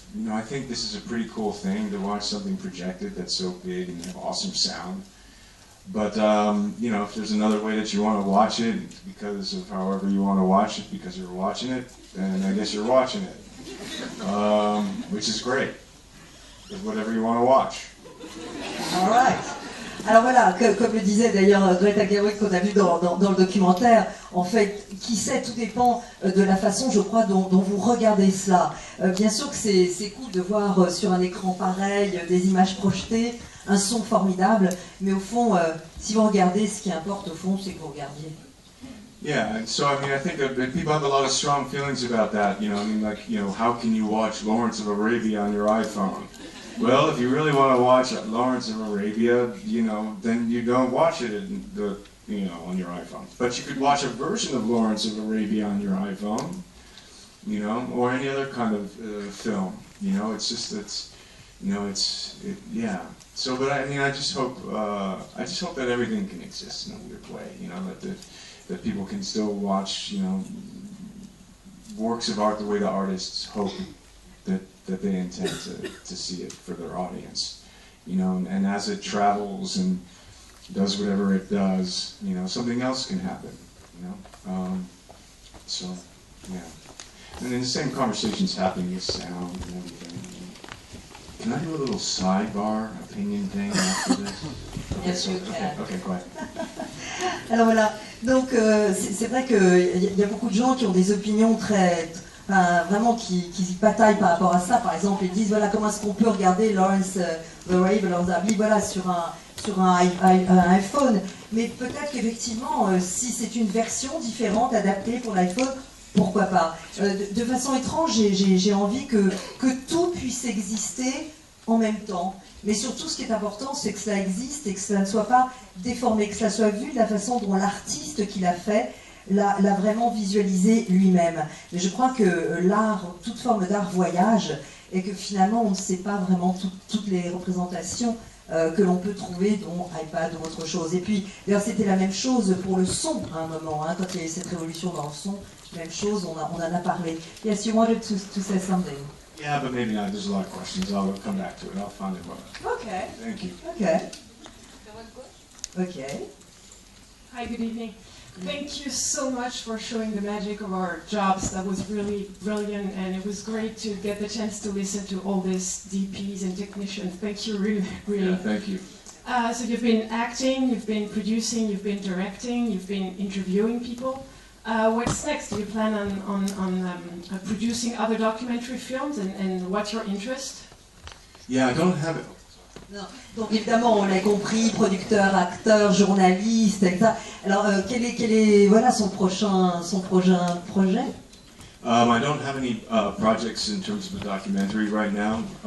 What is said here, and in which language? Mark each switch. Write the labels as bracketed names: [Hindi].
[English] I think this is a pretty cool thing to watch something projected that's so big and have awesome sound. But, if there's another way that you want to watch it, because of however you want to watch it, because you're watching it, then I guess you're watching it. Which is great. It's whatever you want to watch. All right. [French] Alors voilà, comme le disait d'ailleurs Greta Gerwig qu'on a vu dans le documentaire, en fait, qui sait, tout dépend de la façon, je crois, dont vous regardez cela. Bien sûr que c'est cool de voir sur un écran pareil des images projetées, un son formidable, mais au fond, si vous regardez, ce qui importe au fond, c'est que vous regardiez. [English] Yeah, and so I think that people have a lot of strong feelings about that. How can you watch Lawrence of Arabia on your iPhone? Well, if you really want to watch Lawrence of Arabia, then you don't watch it on your iPhone. But you could watch a version of Lawrence of Arabia on your iPhone, or any other kind of film. Yeah. So, but I just hope that everything can exist in a weird way. That people can still watch, works of art the way the artists hope that they intend to see it for their audience, and as it travels and does whatever it does, something else can happen, so, yeah. And then the same conversation's happening with sound and everything. Can I do a little sidebar opinion thing after this? Yes, you can. Okay, go ahead. [French] Alors voilà, donc c'est vrai qu'il y a beaucoup de gens qui ont des opinions vraiment qui bataillent par rapport à ça. Par exemple, ils disent voilà, comment est-ce qu'on peut regarder Lawrence the Rave voilà, sur un iPhone. Mais peut-être qu'effectivement, si c'est une version différente, adaptée pour l'iPhone, pourquoi pas. De façon étrange, j'ai envie que tout puisse exister en même temps. Mais surtout, ce qui est important, c'est que cela existe et que cela ne soit pas déformé, que cela soit vu de la façon dont l'artiste qui l'a fait l'a vraiment visualisé lui-même. Mais je crois que l'art, toute forme d'art voyage, et que finalement, on ne sait pas vraiment toutes les représentations que l'on peut trouver, dont iPad ou autre chose. Et puis, d'ailleurs, c'était la même chose pour le son à un moment, quand il y a eu cette révolution dans le son, même chose, on en a parlé. [English] Yes, you wanted to say something. Yeah, but maybe not. There's a lot of questions. I'll come back to it. I'll find it. Okay. Thank you. Okay. Okay. Hi, good evening. Thank you so much for showing the magic of our jobs. That was really brilliant, and it was great to get the chance to listen to all these DPs and technicians. Thank you, really. Yeah, thank you. So you've been acting, you've been producing, you've been directing, you've been interviewing people. What's next? Do you plan on producing other documentary films, and what's your interest? Yeah, I don't have it. [French] Non. Donc évidemment, on l'a compris, producteur, acteur, journaliste, etc. Alors, quel est voilà, son prochain projet? [English] I don't have any projects in terms of a documentary right now.